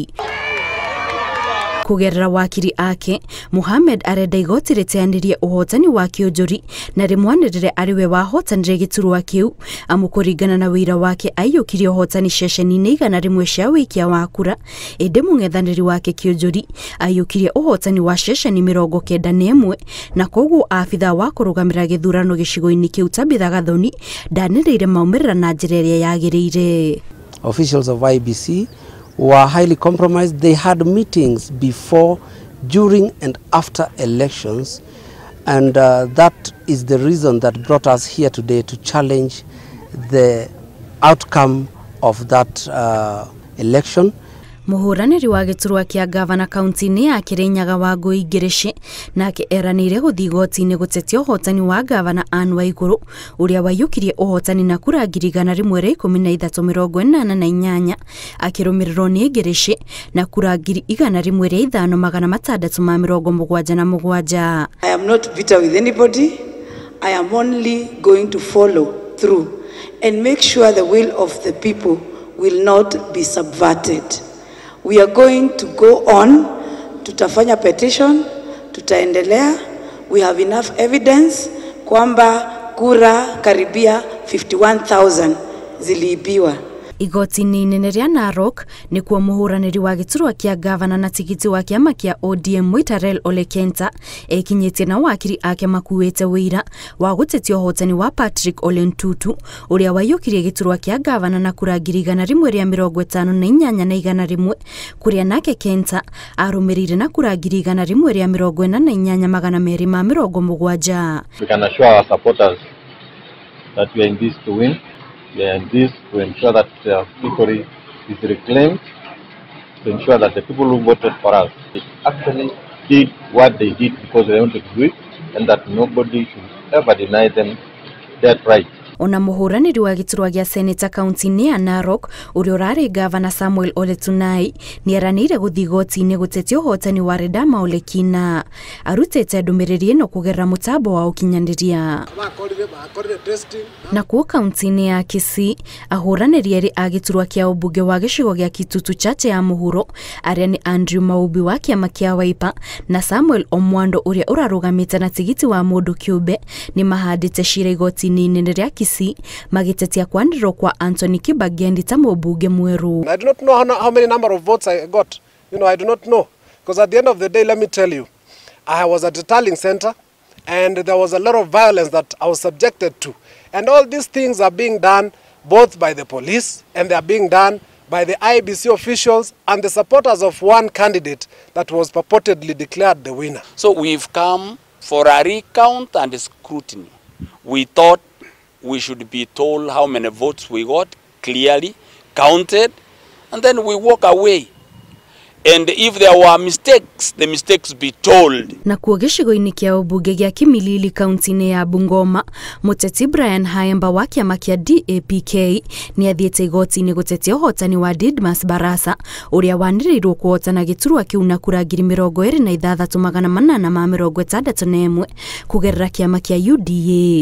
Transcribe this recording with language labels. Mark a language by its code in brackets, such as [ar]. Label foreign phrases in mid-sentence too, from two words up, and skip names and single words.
[ki] Kugerera wakiri ake, Mohamed arenda igoti rĩteanĩrie ũhotani wa Kĩũnjũri na rĩmwanĩrĩre arĩwe wahotanire gĩturwa kĩu, amu kũringana na wĩira wake aiyũkirie ũhotani ceceni-inĩ 100 cia wĩikia wa kura, ĩndĩ mũng'ethanĩri wake Kĩũnjũri aiyũkirie ũhotani wa ceceni 91 na koguo abitha wa kũrũgamĩrĩra gĩthurano gĩcigo-inĩ kĩu Tabitha Gathoni ndanĩrĩire maumĩrĩra na njĩra ĩrĩa yagĩrĩire. [en] Officials of IBC were highly compromised. They had meetings before, during and after elections, and that is the reason that brought us here today to challenge the outcome of that election. [ki] Mũhũranĩri wa gĩturwa kĩa gavana kaunti-inĩ ya Kirinyaga wa Ngũi Ngĩrĩci nake eranĩire gũthiĩ igoti-inĩ gũtetia ũhotani wa gavana Anne Waigũrũ ũrĩa waiyũkirie ũhotani na kura 113,488 akĩrũmĩrĩrwo nĩ Ngĩrĩci na kura 105,677. [en] I am not bitter with anybody. I am only going to follow through and make sure the will of the people will not be subverted. We are going to go on, [sw] tutafanya petition, tutaendelea. [en] We have enough evidence [sw] kwamba kura karibia 51,000 ziliibiwa. [ki] Igoti-inĩ inene rĩa Narok nĩkuo mũhũranĩri wa gĩturwa kĩa gavana na tigiti wa kĩama kĩa ODM Mwitarel Ole Kenta ekinyĩtie na wakiri ake makuĩte wĩira wa gũtetia ũhotani wa Patrick Ole Ntutu ũrĩa waiyũkirie gĩturwa kĩa gavana na kura 158,100 kũrĩa nake Kenta arũmĩrĩire na kura 148,270. [en] We can assure our supporters that we are in this to win. And this to ensure that victory is reclaimed, to ensure that the people who voted for us actually did what they did because they wanted to do it, and that nobody should ever deny them that right. [ki] Ona mũhũranĩri wa gĩturwa gĩa seneta kaunti-inĩ ya Narok ũrĩa ũrarĩ gavana Samuel Ole Tunai nĩeranĩire gũthiĩ igoti-inĩ gũtetia ũhotani wa Redama Ole Kina. Arutĩte ndũmĩrĩri ĩno kũgerera mũtambo wa ũkinyanĩria. Nakuo kaunti-inĩ ya Kisii ahũranĩri erĩ a gĩturwa kĩa ũmbunge wa gĩcigo gĩa Kitutu Chache ya mũhuro arĩa nĩ Andrew Maubi wa kĩama kĩa Wiper na Samuel Omwando ũrĩa ũrarũgamĩte na tigiti wa mũndũ kĩũmbe nĩ mahandĩte cira igoti-inĩ inene rĩa Kisii magitetia kwanĩrĩrwo kwa Anthony Kibagendi ta mũmbunge mwerũ. [en] I do not know how many number of votes I got. I do not know, because at the end of the day, let me tell you, I was at a tallying center and there was a lot of violence that I was subjected to, and all these things are being done both by the police and they are being done by the IBC officials and the supporters of one candidate that was purportedly declared the winner. So we've come for a recount and a scrutiny. We thought we should be told how many votes we got, clearly counted, and then we walk away. And if there were mistakes, the mistakes be told. [ki] Na kuo gĩcigo-inĩ kĩa ũmbunge gĩa Kimilili kaunti-inĩ ya Bungoma, mũteti Brian Haemba wa kĩama kĩa DAPK nĩ athiĩte igoti-inĩ gũtetia ũhotani wa Didmas Barasa ũrĩa wanĩrĩirwo kũhotana gĩturwa kĩu na kura 26,861 kũgerera kĩama kĩa UDA.